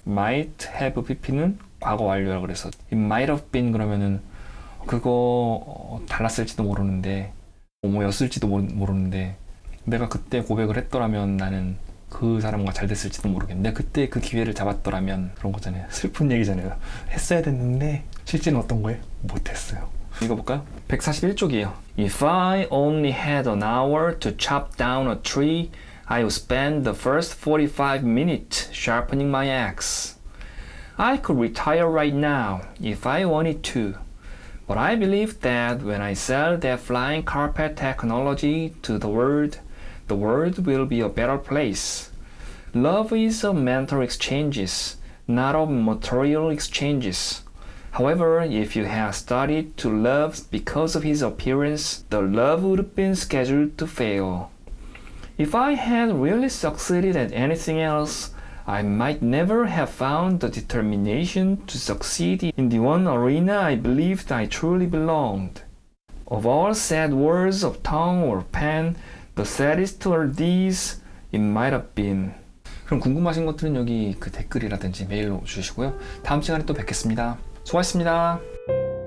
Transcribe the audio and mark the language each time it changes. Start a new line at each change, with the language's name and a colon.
English: might have pp
Korean: 는 과거 완료라고 그래서
English: it might have been
Korean: 그러면은 그거 달랐을지도 모르는데, 뭐였을지도 모르는데, 내가 그때 고백을 했더라면 나는 그 사람과 잘 됐을지도 모르겠네. 내가 그때 그 기회를 잡았더라면, 그런 거잖아요. 슬픈 얘기잖아요. 했어야 됐는데 실제는 어떤 거예요? 못했어요. 읽어볼까요? 141쪽이에요.
English: If I only had an hour to chop down a tree, I would spend the first 45 minutes sharpening my axe. I could retire right now if I wanted to. But I believe that when I sell that flying carpet technology to the world will be a better place. Love is of mental exchanges, not of material exchanges. However, if you had started to love because of his appearance, the love would have been scheduled to fail. If I had really succeeded at anything else, I might never have found the determination to succeed in the one arena I believed I truly belonged. Of all sad words of tongue or pen, the saddest are these, it might have been.
Korean: 그럼 궁금하신 것들은 여기 그 댓글이라든지 메일로 주시고요. 다음 시간에 또 뵙겠습니다. 수고하셨습니다.